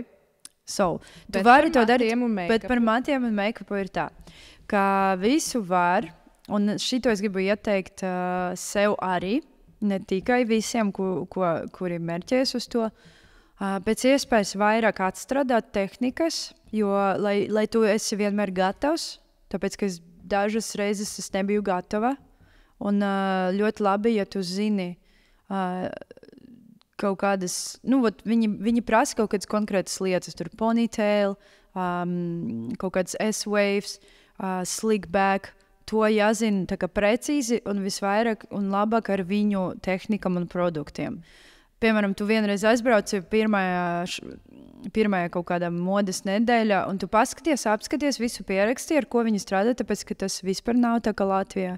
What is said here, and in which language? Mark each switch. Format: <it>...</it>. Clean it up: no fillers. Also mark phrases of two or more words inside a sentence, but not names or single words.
<lv>Tu vari to darīt, bet par matiem un make-upu ir tā, ka visu var, un šito es gribu ieteikt sev arī, ne tikai visiem, kuri mērķēs uz to, pēc iespējas vairāk atstrādāt tehnikas, jo, lai tu esi vienmēr gatavs, tāpēc, ka dažas reizes es nebiju gatava, un ļoti labi, ja tu zini, kaut kādas, viņi prasa kaut kādas konkrētas lietas, tur ponytail, kaut kādas</lv> <en>S-waves, slick back,</en> <lv>to jāzina tā kā precīzi un visvairāk un labāk ar viņu tehnikam un produktiem. Piemēram, tu vienreiz aizbrauci pirmajā kaut kādā modes nedēļā, un tu apskaties visu pieraksti, ar ko viņi strādā, tāpēc, ka tas vispār nav tā kā Latvijā.</lv>